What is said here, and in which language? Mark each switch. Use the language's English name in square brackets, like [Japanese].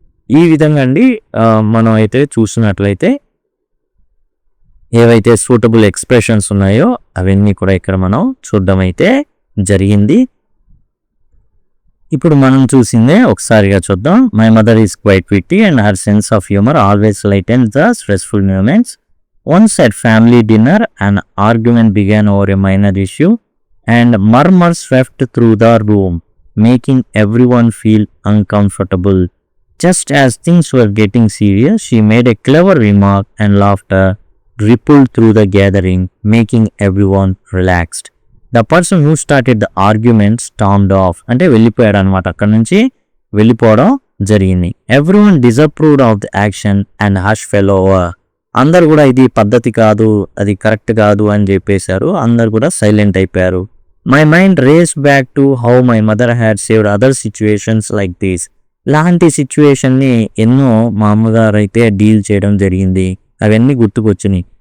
[Telugu] ఈ విధంగా అండి మనం అయితే చూసినట్లయితే ఏవైతే సూటబుల్ ఎక్స్ప్రెషన్స్ ఉన్నాయో అవన్నీ కూడా ఇక్కడ మనం చూడడం అయితే జరిగింది. ఇప్పుడు మనం చూసిందే ఒకసారిగా చూద్దాం. [English] My mother is quite witty and her sense of humour always lightens the stressful moments. Once at family dinner, an argument began over a minor issue and murmurs swept through the room, making everyone feel uncomfortable. Just as things were getting serious, she made a clever remark and laughter rippled through the gathering, making everyone relaxed. The person who started the argument stormed off. [Telugu] అంటే వెళ్ళిపోయాడు అనమాట, అక్కడ నుంచి వెళ్ళిపోవడం జరిగింది. [English] Everyone disapproved of the action and hush fell over. [Telugu] అందరు కూడా ఇది పద్ధతి కాదు, అది కరెక్ట్ కాదు అని చెప్పేశారు. అందరు కూడా సైలెంట్ అయిపోయారు. [English] My mind race back to how my mother had saved other situations like this. [Telugu] ఇలాంటి సిచ్యువేషన్ని ఎన్నో మా అమ్మగారు అయితే డీల్ చేయడం జరిగింది, అవన్నీ గుర్తుకొచ్చినాయి.